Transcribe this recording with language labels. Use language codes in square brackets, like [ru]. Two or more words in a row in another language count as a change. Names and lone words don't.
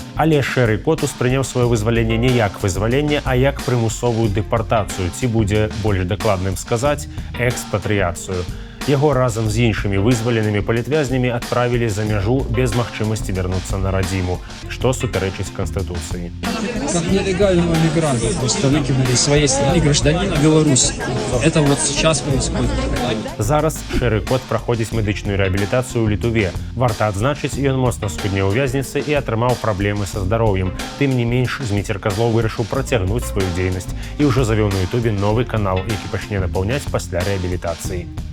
[be] Але Шэры Кот успрыняў сваё вызваленне не як вызваленне, а як прымусовую дэпартацыю, ці будзе больш дакладным сказаць, экспатрыяцыю. Яго разам з іншымі вызваленымі палітвязнямі адправілі за мяжу без магчымасці вярнуцца на радзіму, што супярэчыць Канстытуцыі. [ru] Как нелегального мигранта просто выкинули из своей страны гражданина Беларуси. Это вот сейчас происходит. [be] Зараз Шэры Кот праходзіць медычную рэабілітацыю ў Літуве. Варта адзначыць, ён моцна скуднеў у вязніцы і атрымаў праблемы са здароўем. Тым не менш, Дміцер Козлоў вырашыў працягнуць сваю дзейнасць і ўжо завёў на Ютубе новы канал, які пачне напаўняць пасля рэабілітацыі.